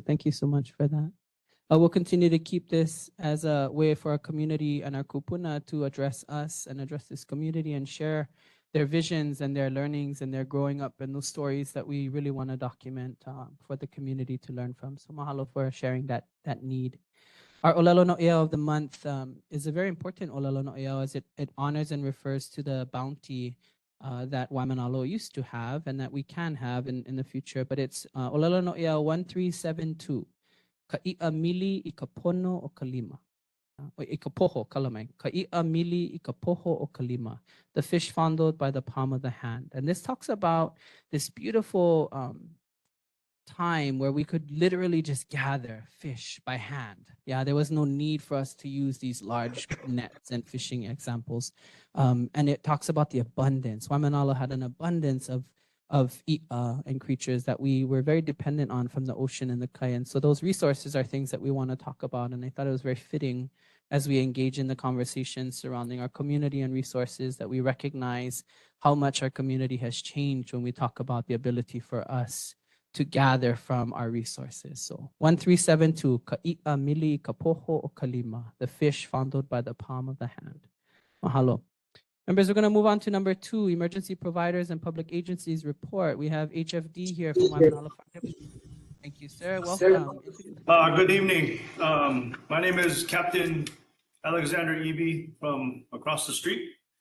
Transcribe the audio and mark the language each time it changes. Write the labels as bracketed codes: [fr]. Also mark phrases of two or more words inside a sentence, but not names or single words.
[en] Thank you so much for that. We'll continue to keep this as a way for our community and our kupuna to address us and address this community and share their visions and their learnings and their growing up and those stories that we really want to document for the community to learn from. So mahalo for sharing that need. Our [haw] Olelo no Ea [en] of the month is a very important [haw] Olelo no Ea [en] as it honors and refers to the bounty that Waimanalo used to have and that we can have in the future. But it's [haw] Olelo no Ea [en] 1372. [haw] Ka'i'a mili I kapono o kalima. O ikapoho, kalamai. Ka'i'a mili I kapoho o kalima. [en] The fish fondled by the palm of the hand. And this talks about this beautiful time where we could literally just gather fish by hand. Yeah, there was no need for us to use these large nets and fishing examples. And it talks about the abundance. Waimanalo had an abundance of i'a and creatures that we were very dependent on from the ocean and the kai. And so those resources are things that we want to talk about. And I thought it was very fitting as we engage in the conversation surrounding our community and resources that we recognize how much our community has changed when we talk about the ability for us to gather from our resources. So 1372, [haw] ka'i'a mili kapoho o kalima, [en] the fish fondled by the palm of the hand. Mahalo. Members, we're going to move on to number 2, Emergency Providers and Public Agencies Report. We have HFD here from Waimanalo Fire. Thank you, sir. Welcome. Good evening. My name is Captain Alexander Eby from across the street.